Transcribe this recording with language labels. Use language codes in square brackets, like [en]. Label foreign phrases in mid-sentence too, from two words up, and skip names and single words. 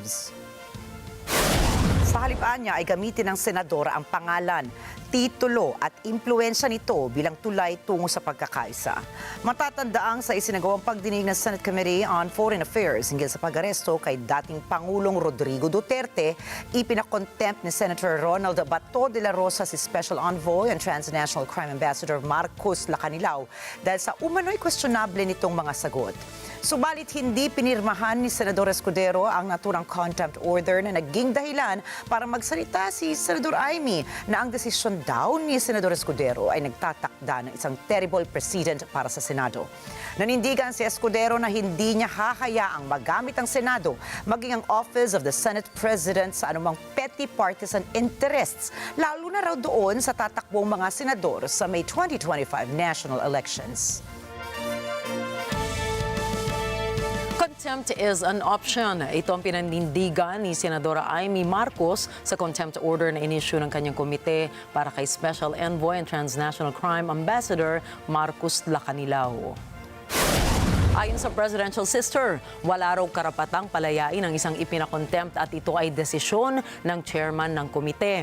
[tl] Sa halip niya ay gamitin ng Senadora ang pangalan, titulo at impluensya nito bilang tulay tungo sa pagkakaisa. Matatandaang sa isinagawang pagdinig ng Senate Committee on Foreign Affairs hinggil sa pag-aresto kay dating Pangulong Rodrigo Duterte, ipinakontempt ni Senator Ronald Bato de la Rosa si [en] Special Envoy and Transnational Crime Ambassador [tl] Marcos Lacanilao dahil sa umano'y questionable nitong mga sagot. Subalit hindi pinirmahan ni Senador Escudero ang naturang [en] contempt order [tl] na naging dahilan para magsalita si Senador Amy na ang desisyon daw ni Senador Escudero ay nagtatakda ng isang [en] terrible precedent [tl] para sa Senado. Nanindigan si Escudero na hindi niya hahayaang magamit ang Senado maging ang Office of the Senate President sa anumang [en] petty partisan interests, [tl] lalo na raw doon sa tatakbong mga senador sa May 2025 [en] national elections. Contempt is an option. [tl] Ito ang pinanindigan ni Senadora Amy Marcos sa [en] contempt order [tl] na inisyu ng kanyang komite para kay [en] Special Envoy and Transnational Crime Ambassador [tl] Marcos Lacanilao. Ayon sa [en] presidential sister, [tl] wala raw karapatang palayain ang isang ipinakontempt at ito ay desisyon ng chairman ng komite.